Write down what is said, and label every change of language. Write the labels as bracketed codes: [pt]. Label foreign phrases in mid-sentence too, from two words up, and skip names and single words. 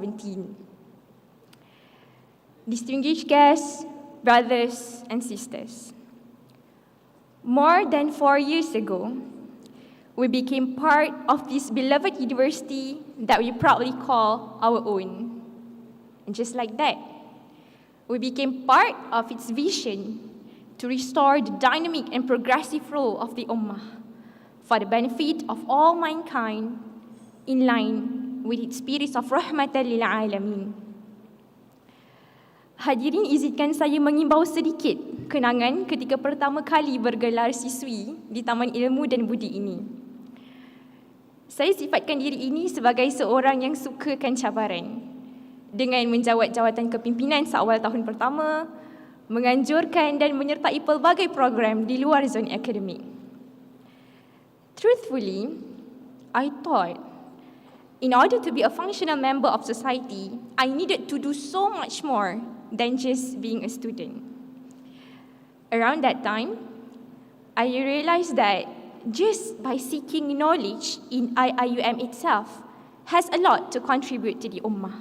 [en] Distinguished guests, brothers and sisters, more than 4 years ago, we became part of this beloved university that we proudly call our own. And just like that, we became part of its vision to restore the dynamic and progressive role of the Ummah for the benefit of all mankind in line with its spirit of [ar] رحمة للعالمين. [ms] Hadirin, izinkan saya mengimbau sedikit kenangan ketika pertama kali bergelar siswi di Taman Ilmu dan Budi ini. Saya sifatkan diri ini sebagai seorang yang sukakan cabaran dengan menjawat jawatan kepimpinan seawal tahun pertama, menganjurkan dan menyertai pelbagai program di luar zon akademik. [en] Truthfully, I thought in order to be a functional member of society, I needed to do so much more than just being a student. Around that time, I realized that just by seeking knowledge in IIUM itself has a lot to contribute to the Ummah.